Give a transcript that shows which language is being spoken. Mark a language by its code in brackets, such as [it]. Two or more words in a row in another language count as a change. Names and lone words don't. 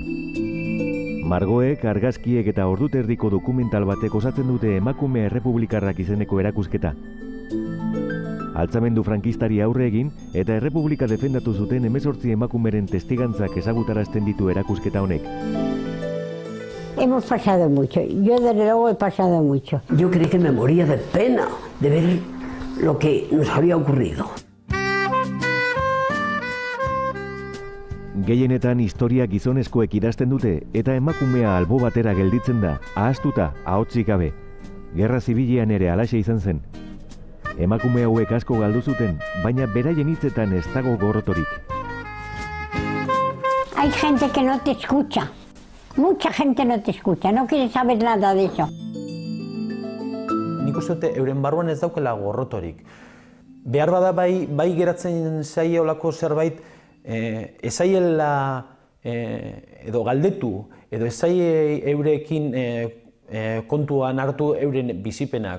[eu] Margoek, argazkiek eta orduterdiko dokumental batek osatzen dute emakume errepublikarrak izeneko erakusketa. Altzamendu frankistari aurre egin eta errepublika defendatu zuten 18 emakumeren testigantzak ezagutarazten ditu erakusketa honek. [es] Hemos pasado mucho, yo desde luego he pasado mucho. Yo creí que me moría de pena de ver lo que nos había ocurrido. [eu] Gehienetan historia gizonezkoek idazten dute eta emakumea albo batera gelditzen da, ahaztuta, ahotsik gabe. Gerra zibilean ere halaxe izan zen. Emakume hauek asko galdu zuten, baina beraien hitzetan ez dago gorrotorik. [es] Hay gente que no te escucha. Mucha gente no te escucha, no quiere saber nada de eso. [eu] Nik uste dute euren barruan ez daukela gorrotorik. Behar bada bai geratzen zaie olako zerbait, ezaiela edo galdetu, edo ezaie eurekin kontuan hartu euren bizipenak.